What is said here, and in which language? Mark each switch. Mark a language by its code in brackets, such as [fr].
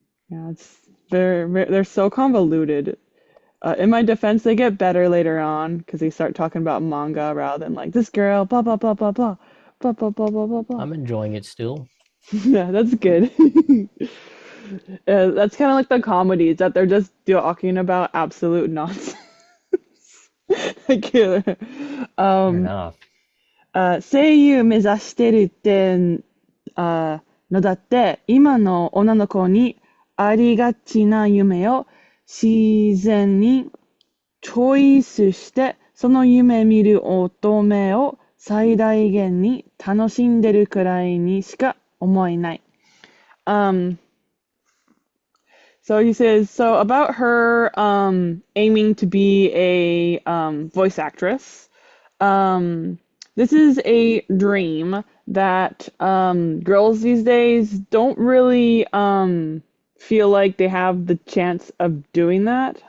[en] Yeah, they're so convoluted. In my defense, they get better later on because they start talking about manga rather than like this girl, blah blah blah blah blah, blah blah blah blah blah blah. I'm enjoying it still. Yeah, that's good. That's kind of like the comedies that they're just talking about absolute nonsense. Like, Fair um, enough. [ja] 声優目指してるってのだって、今の女の子にありがちな夢を自然にチョイスして、その夢見る乙女を最大限に楽しんでるくらいにしか思えない。 [en] Um, so he says, so about her aiming to be a voice actress. Um, this is a dream that girls these days don't really feel like they have the chance of doing that.